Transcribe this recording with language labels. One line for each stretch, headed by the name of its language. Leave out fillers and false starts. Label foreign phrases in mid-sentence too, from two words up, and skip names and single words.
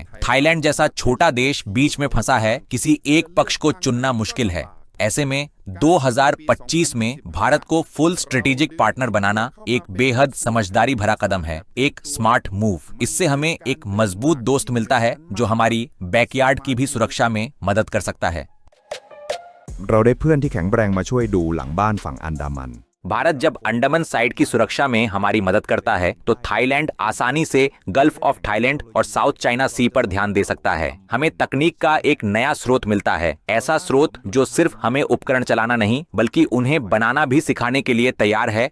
Hindi: थाईलैंड जैसा छोटा देश बीच में फंसा है, किसी एक पक्ष को चुनना मुश्किल है। ऐसे में 2025 में भारत को
English: full strategic partner
Hindi: बनाना एक बेहद समझदारी भरा कदम है, एक
English: smart move.
Hindi: इससे हमें एक मजबूत दोस्त मिलता है जो हमारी बैकयार्ड की भी सुरक्षा में मदद कर सकता है।
Thai: เราได้เพื่อนที่แข็งแรงมาช่วยดูหลังบ้านฝั่งอันดามัน
Hindi: भारत जब अंडमान साइड की सुरक्षा में हमारी मदद करता है तो थाईलैंड आसानी से गल्फ ऑफ थाईलैंड और साउथ चाइना सी पर ध्यान दे सकता है। हमें तकनीक का एक नया स्रोत मिलता है, ऐसा स्रोत जो सिर्फ हमें उपकरण चलाना नहीं बल्कि उन्हें बनाना भी सिखाने के लिए तैयार है।